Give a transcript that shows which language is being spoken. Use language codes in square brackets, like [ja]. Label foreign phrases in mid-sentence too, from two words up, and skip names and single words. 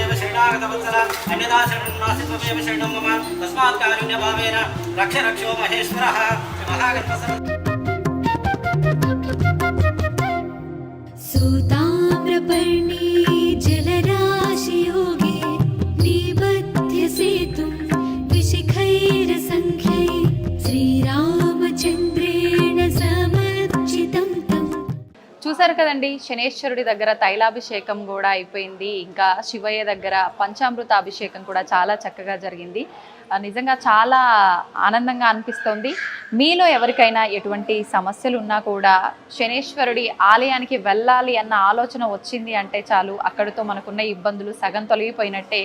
[sa] सूताम्रपर्णे जलराशियोगे निबध्य सेतुं विशिखैरसङ्ख्यै श्रीरामचन्द्रेण समर्चितं तम्. [te] చూసారు కదండి, శనేశ్వరుడి దగ్గర తైలాభిషేకం కూడా అయిపోయింది. ఇంకా శివయ్య దగ్గర పంచామృత అభిషేకం కూడా చాలా చక్కగా జరిగింది. నిజంగా చాలా ఆనందంగా అనిపిస్తుంది. మీలో ఎవరికైనా ఎటువంటి సమస్యలు ఉన్నా కూడా శనేశ్వరుడి ఆలయానికి వెళ్ళాలి అన్న ఆలోచన వచ్చింది అంటే చాలు, అక్కడితో మనకున్న ఇబ్బందులు సగం తొలగిపోయినట్టే.